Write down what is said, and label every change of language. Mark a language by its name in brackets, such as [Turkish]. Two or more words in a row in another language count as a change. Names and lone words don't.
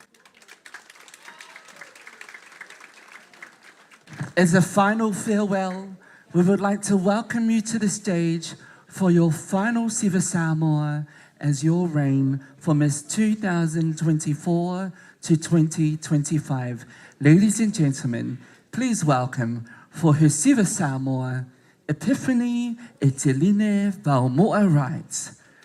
[English] As a final farewell, we would like to welcome you to the stage for your final Siva Samoa as your reign for Miss 2024 to 2025. Ladies and gentlemen, Please welcome for her Siva Samoa, Epiphany e Teline Valmoa Rights.